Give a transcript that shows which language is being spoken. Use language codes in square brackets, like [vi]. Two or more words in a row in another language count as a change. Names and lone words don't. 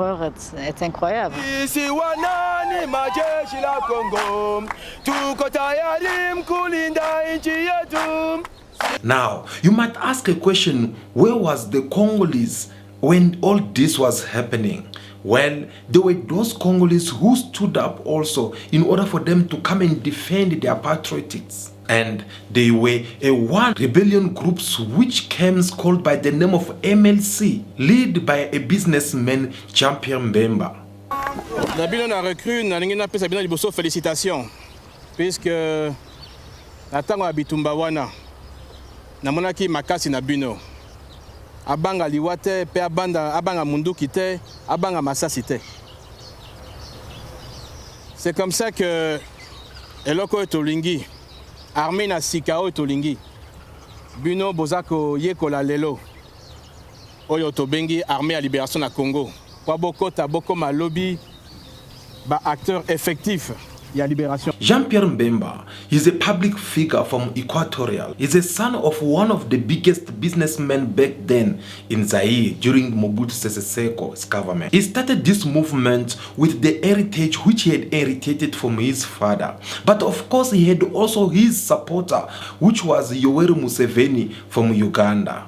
[en] Now, you might ask a question, where was the Congolese when all this was happening? Well, there were those Congolese who stood up also in order for them to come and defend their patriotics. And they were one rebellion groups which came called by the name of MLC, led by a businessman, Jean-Pierre Mbemba. [ln] Nabino na recrue na ningi na pesa bino liboso [fr] félicitations puisque [ln] na tango ya bitumba wana namonaki makasi na bino abanga liwate pe abanga munduki te abanga masasi te. [fr] C'est comme ça que [ln] eloko tolingi armée na sikao tolingi bino bozako yekola lelo oyo tobengi [fr] armée à libération [ln] na Congo kwa bokota boko malobi ba [fr] acteur effectif [ln] ya libération. [en] Jean-Pierre Mbemba is a public figure from Equatorial. He's a son of one of the biggest businessmen back then in Zaire during Mobutu Sese Seko's government. He started this movement with the heritage which he had inherited from his father. But of course he had also his supporter, which was Yoweri Museveni from Uganda.